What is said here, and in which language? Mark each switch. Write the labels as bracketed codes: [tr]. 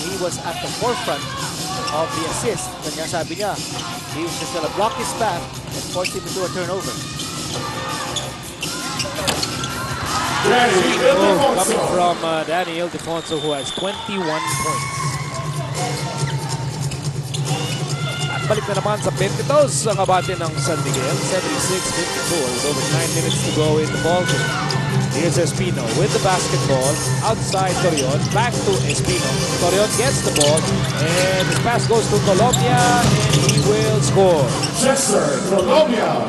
[en] He was at the forefront of the assist. [tl] Kanya sabi niya, [en] he was just going to block his path and force him into a turnover. Coming from Danny Ildefonso, who has 21 points. [tl] At balik na naman sa 22 ang abate ng San Miguel. [en] 76-54 with over 9 minutes to go in the ballgame. Here's Espino with the basketball. Outside Torion. Back to Espino. Torion gets the ball. And his pass goes to Colombia. And he will score. Chester Colombia.